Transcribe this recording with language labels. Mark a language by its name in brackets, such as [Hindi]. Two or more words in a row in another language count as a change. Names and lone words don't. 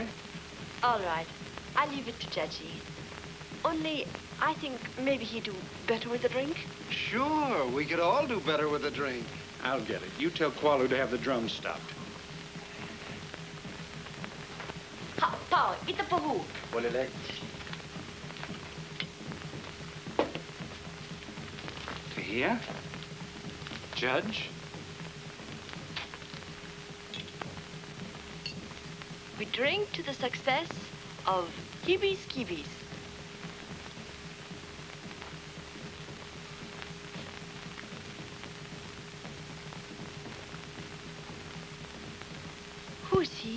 [English] All right. I'll leave it to Judgy. Only, I think maybe he'd do better with a drink. Sure, we could all do better with a drink. I'll get it. You tell Kualu to have the drums stopped. Ha, [Tahitian] Pao, ita pahu. [English] Tahia? Judge? We drink to the success of Hibis Kibis. Who's he?